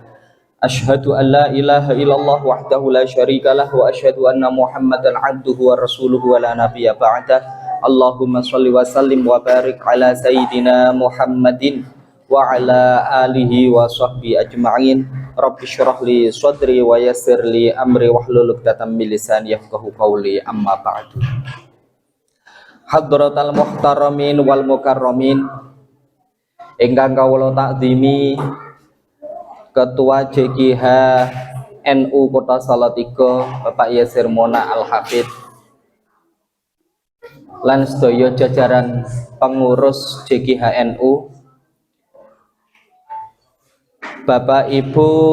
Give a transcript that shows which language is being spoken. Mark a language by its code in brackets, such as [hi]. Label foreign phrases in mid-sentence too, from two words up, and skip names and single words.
[ar] أشهد أن لا إله إلا الله وحده لا شريك له وأشهد أن محمدا عبده ورسوله ولا نبي بعده. اللهم صل وسلم وبارك على سيدنا محمد وعلى آله وصحبه أجمعين. رب اشرح لي صدري ويسر لي أمري واحلل عقدة من لساني يفقهوا قولي أما بعد. حضرات المحترمين والمكرمين, [jv] ingkang kawula takzimi Ketua JKH NU Kota Salatiga Bapak Yasir Mona Al-Hafidh lan sedaya jajaran pengurus JKH NU, Bapak Ibu